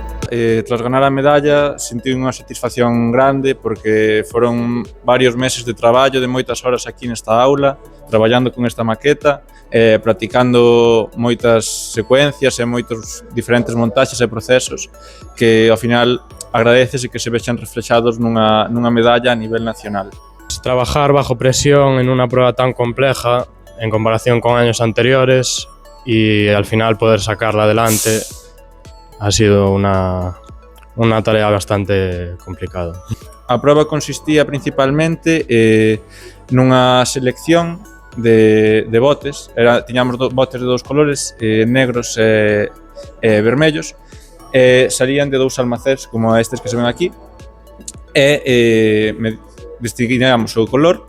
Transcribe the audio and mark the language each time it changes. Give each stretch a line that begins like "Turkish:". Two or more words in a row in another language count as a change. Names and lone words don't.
Galician: tras ganar a medalla, senti unha satisfacción grande porque foron varios meses de traballo, de moitas horas aquí nesta aula, traballando con esta maqueta, practicando moitas secuencias e moitos diferentes montaxes e procesos que ao final agradecese que se vexan reflexados nunha medalla a nivel nacional.
Spanish: Trabajar bajo presión en una prueba tan compleja en comparación con años anteriores y al final poder sacarla adelante ha sido una tarea bastante complicada.
Galician: A proba consistía principalmente nunha selección de botes. Tiñamos botes de dous colores, negros e vermellos, salían de dous almacéns como estes que se ven aquí e distinguíamos o color.